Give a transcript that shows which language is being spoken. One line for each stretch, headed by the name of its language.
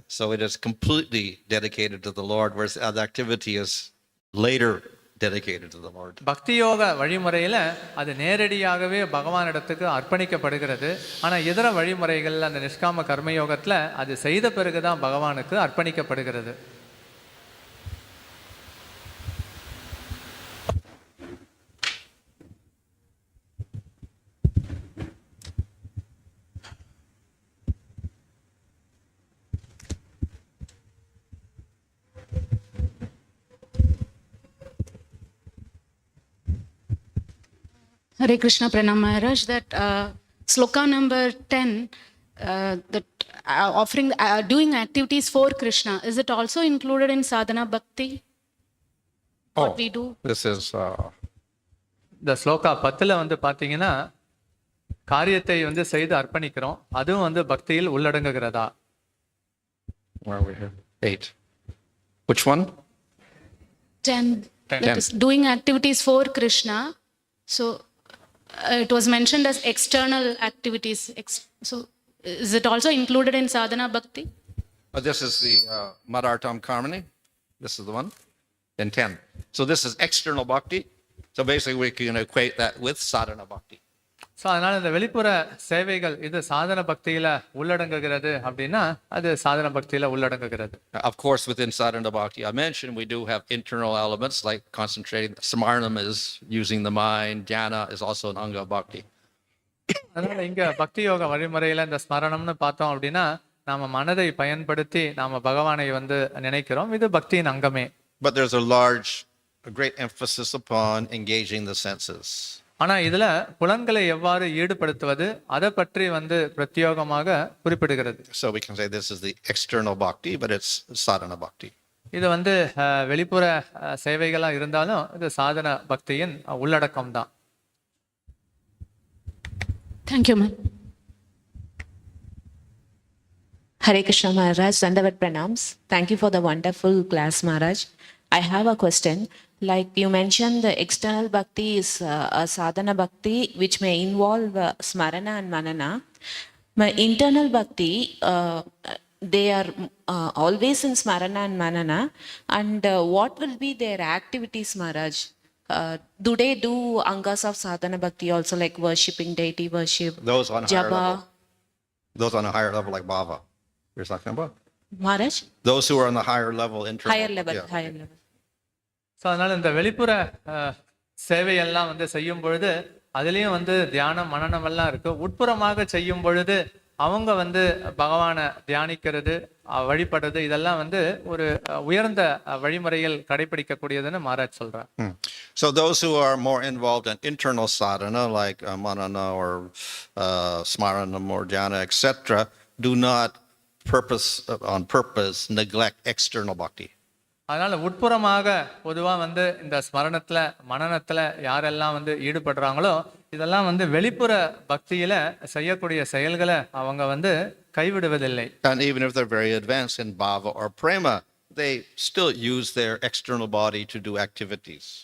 English: So it is completely dedicated to the Lord, whereas the activity is later dedicated to the Lord.
Tamil: பக்தி யோக வழிமுறையில அது நேரடியாகவே பகவானிடத்துக்கு அர்ப்பணிக்கப்படுகிறது. ஆனா இதர வழிமுறைகள்ல அந்த நிஷ்காம கர்மயோகத்துல அது செய்த பிறகுதான் பகவானுக்கு அர்ப்பணிக்கப்படுகிறது.
English: Hare Krishna Pranam Maharaj, that sloka number 10, that offering, doing activities for Krishna, is it also included in sadhana bhakti? What we do? This is
Tamil: இந்த ஸ்லோகா 10ல பாத்தீங்கன்னா காரியத்தை செய்து அர்ப்பணிக்கிறோம், அதுவும் பக்தியில் உள்ளடங்குகிறதா?
English: where are we here? 8. Which one? 10. That is doing activities for Krishna. So it was mentioned as external activities. So is it also included in sadhana bhakti? This is the Madhartam Karmani. This is the one. And 10. So this is external bhakti. So basically we can equate that with sadhana bhakti.
Tamil: So அதனால இந்த வெளிப்புற சேவைகள் இது சாதன பக்தியில உள்ளடங்குகிறது அப்படின்னா அது சாதன பக்தியில உள்ளடங்குகிறது.
English: Of course, within sadhana bhakti, I mentioned we do have internal elements like concentrating. Smarnam is using the mind. Jnana is also an anga of bhakti.
Tamil: அதனால இங்க பக்தி யோக வழிமுறையில இந்த ஸ்மரணம்னு பார்த்தோம் அப்படின்னா நாம மனதை பயன்படுத்தி நாம பகவானை நினைக்கிறோம், இது பக்தியின் அங்கமே.
English: But there's a great emphasis upon engaging the senses.
Tamil: ஆனா இதுல புலன்களை எவ்வாறு ஈடுபடுத்துவது அதை பற்றி பிரத்யோகமாக குறிப்பிடுகிறது.
English: So we can say this is the external bhakti, but it's sadhana bhakti.
Tamil: இது வெளிப்புற சேவைகளா இருந்தாலும் இது சாதன பக்தியின் உள்ளடக்கம் தான்.
English: Thank you, ma'am. Hare Krishna Maharaj, Dandavat Pranams. Thank you for the wonderful class, Maharaj. I have a question. Like you mentioned, the external bhakti is a sadhana bhakti which may involve smarana and manana. My internal bhakti, they are always in smarana and manana. And what will be their activities, Maharaj? Do they do angas of sadhana bhakti also, like worshipping deity worship, Those on a higher japa? level. Those on a higher level like bhava. You're talking about? Maharaj? Those who are on the higher level, internal. Higher level, Yeah. higher level.
Tamil: So அதனால் இந்த வெளிப்புற சேவையெல்லாம் வந்து செய்யும் பொழுது அதுலேயும் வந்து தியானம் மனனம் எல்லாம் இருக்கு. உட்புறமாக செய்யும் பொழுது அவங்க வந்து பகவானை தியானிக்கிறது வழிபடுறது இதெல்லாம் வந்து ஒரு உயர்ந்த வழிமுறையில் கடைபிடிக்கக்கூடியதுன்னு மகாராஜ் சொல்றார்.
English: So those who are more involved in internal sadhana, like manana or smaranam or dhyana, etc., do not on purpose neglect external bhakti.
Tamil: அதனால உட்புறமாக பொதுவாக வந்து இந்த ஸ்மரணத்துல மனனத்துல யாரெல்லாம் வந்து ஈடுபடுறாங்களோ இதெல்லாம் வந்து வெளிப்புற பக்தியில செய்யக்கூடிய செயல்களை அவங்க வந்து கைவிடுவதில்லை.
English: And even if they're very advanced in bhava or prema, they still use their external body to do activities.